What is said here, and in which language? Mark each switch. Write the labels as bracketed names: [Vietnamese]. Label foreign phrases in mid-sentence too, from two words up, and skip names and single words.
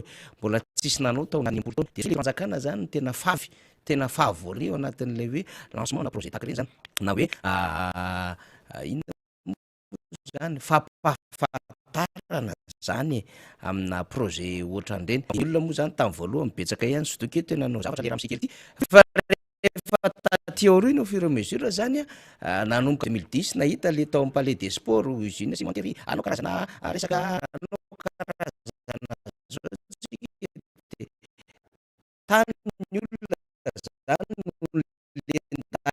[Malagasy] mbola tsisy nanao tao na nimbolo taona de le fanjakana zany tena favy voale ao anatin'le hoe lancement na projet tahaka reny zany na hoe inona zany fampahafantarana zany amina projet ohatran'ireny olona moa zany tamin'ny voalohany betsaka ihany sodoky tena nanao zavatra le raha misika ity fa rehefa taty aoriana [French] au fur et à mesure [Malagasy] zany nanomboka 2010 nahita le tao amin'ny palais des sports izy iny Simon Terry anao karazana resaka anao karazana zao de tany ny olona zany no